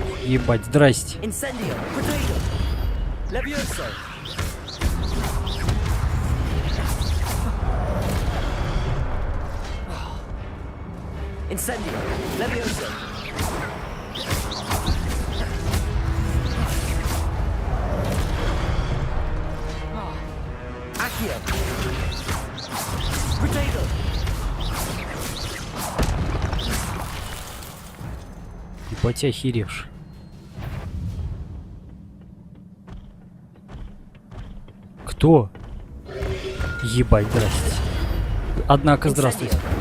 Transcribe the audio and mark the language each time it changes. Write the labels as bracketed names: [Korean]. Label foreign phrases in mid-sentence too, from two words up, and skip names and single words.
[Russian] Ебать, здрасте. [Latin] Incendio, Protego, Levioso. Incendio, Levioso. Accio. Protego. [Russian] Ебать, охеревший. Кто? Ебать, здрасте. Однако, здравствуйте.